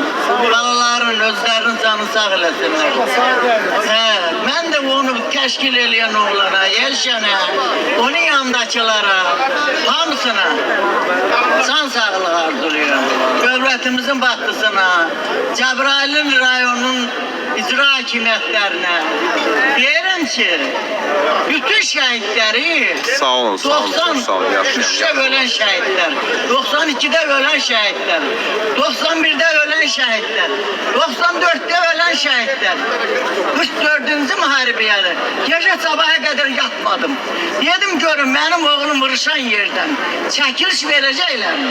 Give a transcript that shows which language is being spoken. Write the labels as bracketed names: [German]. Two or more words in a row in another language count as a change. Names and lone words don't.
[Azerbaijani] Balaların, özlərinin canı sağ eləsinlər. Mən də onu təşkil eləyən oğlana, Elşənə, onun yanındakilara, hamısına can sağlığı arzulayıram. Dövlətimizin baxtısına, Cəbrayılın rayonunun icra hakimiyyətlərinə deyirəm ki, bütün şəhidləri Sağ olun, sağ olun, [Turkish] çok sağ olun. 93'te ölen şehitler, 92'de ölen şehitler, 91'de ölen şehitler, 94'te ölen şehitler, 44. müharibiyede gece sabaha kadar yatmadım. Dedim görün benim oğlum vuruşan yerden çekiliş verecekler mi?